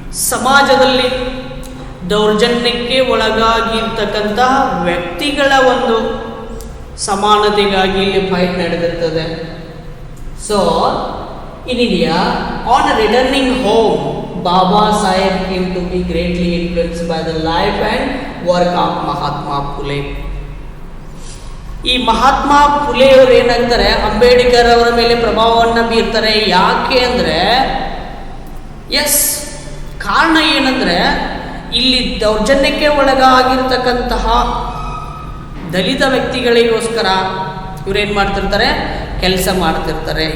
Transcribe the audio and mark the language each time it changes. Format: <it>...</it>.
<kn>ಸಮಾಜದಲ್ಲಿ ದೌರ್ಜನ್ಯಕ್ಕೆ ಒಳಗಾಗಿರ್ತಕ್ಕಂತಹ ವ್ಯಕ್ತಿಗಳ ಒಂದು ಸಮಾನತೆಗಾಗಿ ಇಲ್ಲಿ fight ನಡೆದಿರ್ತದೆ.</kn> <en>So in India, on returning home, Baba Saheb came to be greatly influenced by the life and work of Mahatma Phule.</en> <kn>ಈ ಮಹಾತ್ಮ ಫುಲೆ ಅವರು ಏನಾಗ್ತಾರೆ, ಅಂಬೇಡ್ಕರ್ ಅವರ ಮೇಲೆ ಪ್ರಭಾವವನ್ನು ಬೀರ್ತಾರೆ. ಯಾಕೆ ಅಂದರೆ, ಎಸ್, ಕಾರಣ ಏನಂದರೆ, ಇಲ್ಲಿ ದೌರ್ಜನ್ಯಕ್ಕೆ ಒಳಗಾಗಿರ್ತಕ್ಕಂತಹ ದಲಿತ ವ್ಯಕ್ತಿಗಳಿಗೋಸ್ಕರ ಇವರೇನು ಮಾಡ್ತಿರ್ತಾರೆ, ಕೆಲಸ ಮಾಡ್ತಿರ್ತಾರೆ.</kn>